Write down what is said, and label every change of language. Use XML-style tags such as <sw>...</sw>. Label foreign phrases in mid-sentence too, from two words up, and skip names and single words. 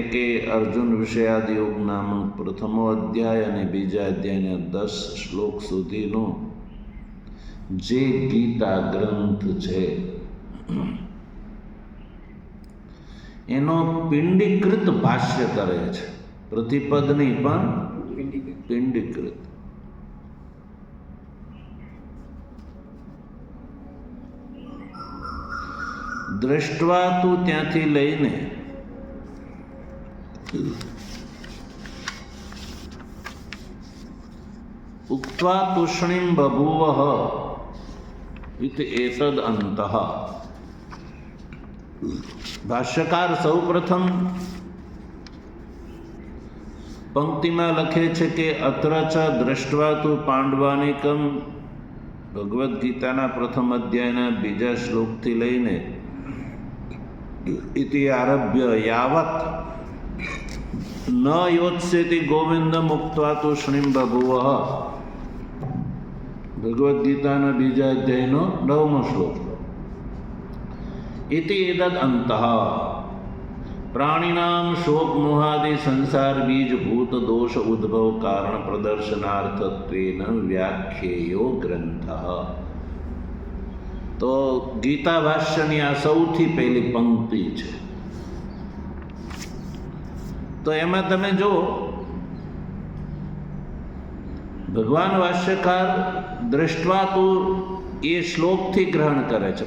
<gu>કે અર્જુન વિષયાદ યોગ નામક પ્રથમો અધ્યાય અને બીજા અધ્યાયના 10 શ્લોક સુધીનો જે ગીતા ગ્રંથ છે એનો પિંડીકૃત ભાષ્ય કરે છે। પ્રતિપદ નહીં પણ પિંડીકૃત।</gu> <sa>दृष्ट्वा तु</sa> <gu>ત્યાંથી લઈને</gu> <sa>उक्त्वा तूष्णीं बभूवः इति एतद् अन्तः।</sa> <gu>ભાષ્યકાર સૌ પ્રથમ પંક્તિ મેં લખે છે કે</gu> <sa>अत्र च दृष्ट्वा तु पांडवानिकं</sa> <gu>ભગવદ ગીતાના પ્રથમ અધ્યાયના બીજા શ્લોક થી લઈને</gu> <sa>इति आरभ्य यावत् न योत्स्यति गोविंदम् उक्त्वा तूष्णीं बभूवः</sa> <gu>ભગવદ્ગીતાના બીજા અધ્યાયનો 9મો શ્લોક</gu> <sa>इति एतद् अन्तः। प्राणीनाम शोक मोहादि संसार बीजभूत दोष उद्भव कारण प्रदर्शनार्थत्वेन व्याख्येयो ग्रंथ.</sa> <gu>તો ગીતા ભાષ્યની આ સૌથી પહેલી પંક્તિ છે. તો એમાં તમે જો ભગવાન ભાષ્યકાર દ્રષ્ટવા તો એ શ્લોકથી ગ્રહણ કરે છે.</gu>